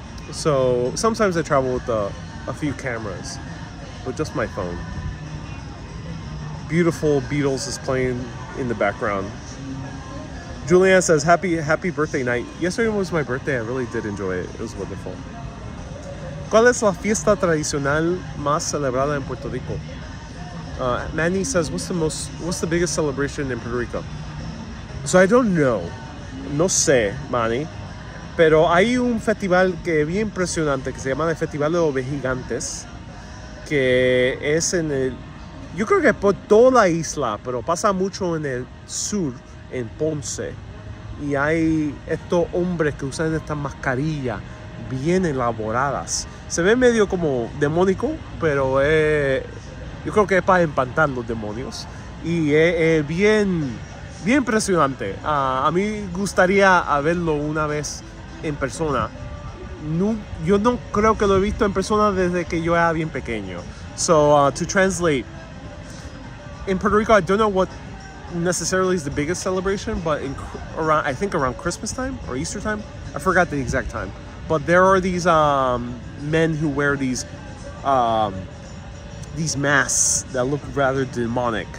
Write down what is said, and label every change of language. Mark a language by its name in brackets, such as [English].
[English] So sometimes I travel with a few cameras, but just my phone. Beautiful Beatles is playing in the background. Julianne says, happy birthday night. Yesterday was my birthday. I really did enjoy it. It was wonderful. [Spanish] ¿Cuál es la fiesta tradicional más celebrada en Puerto Rico? [English] Manny says, what's the biggest celebration in Puerto Rico? So I don't know. [Spanish] No sé, [English] Manny. [Spanish] Pero hay un festival que es bien impresionante que se llama el Festival de los Gigantes, que es en el... Yo creo que por toda la isla, pero pasa mucho en el sur, en Ponce. Y hay estos hombres que usan estas mascarillas bien elaboradas. Se ve medio como demónico, pero yo creo que es para espantar los demonios. Y es bien impresionante. A mí gustaría verlo una vez en persona. No, yo no creo que lo he visto en persona desde que yo era bien pequeño. [English] So to translate, in Puerto Rico, I don't know what necessarily is the biggest celebration, but I think around Christmas time or Easter time, I forgot the exact time. But there are these men who wear these masks that look rather demonic.